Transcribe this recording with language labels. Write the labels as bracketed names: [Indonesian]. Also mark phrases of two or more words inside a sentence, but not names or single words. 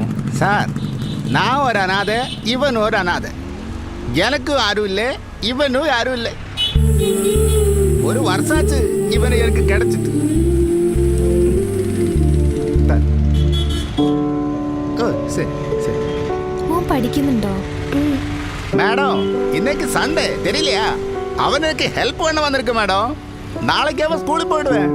[Malayalam] സാർ ഞാൻ ഒരു അനാഥ, ഇവനും ഒരു അനാഥ. എനക്കും ആരുമില്ലേ, ഇവനും ആരുമില്ലേ. ഒരു വർഷാച്ച് ഇവനെ എനിക്ക് കിടച്ചിട്ട്. മോൻ പഠിക്കുന്നുണ്ടോ? [Tamil] மேடம் இன்னைக்கு சண்டே தெரியலையா? அவனுக்கு ஹெல்ப் பண்ண வந்திருக்கு மேடம். நாளைக்கு அவன் ஸ்கூலில் போயிடுவேன்.